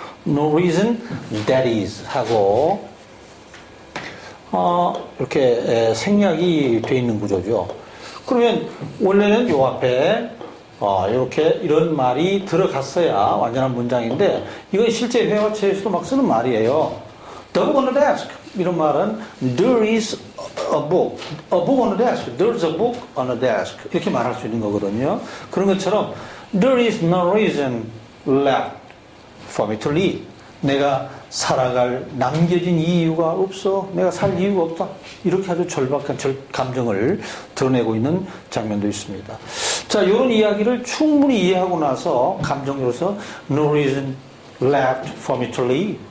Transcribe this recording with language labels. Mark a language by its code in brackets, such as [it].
[en] No reason that is [ko] 하고 이렇게 생략이 돼 있는 구조죠. 그러면 원래는 요 앞에 이렇게 이런 말이 들어갔어야 완전한 문장인데 이건 실제 회화체에서도 막 쓰는 말이에요. [en] The book on the desk. [ko] 이런 말은 [en] there is a book on the desk. There's a book on the desk. [ko] 이렇게 말할 수 있는 거거든요. 그런 것처럼 [en] there is no reason left for me to live. [ko] 내가 살아갈 남겨진 이유가 없어. 내가 살 이유가 없다. 이렇게 아주 절박한 감정을 드러내고 있는 장면도 있습니다. 자, 이런 이야기를 충분히 이해하고 나서 감정으로서 [en] no reason left for me to leave.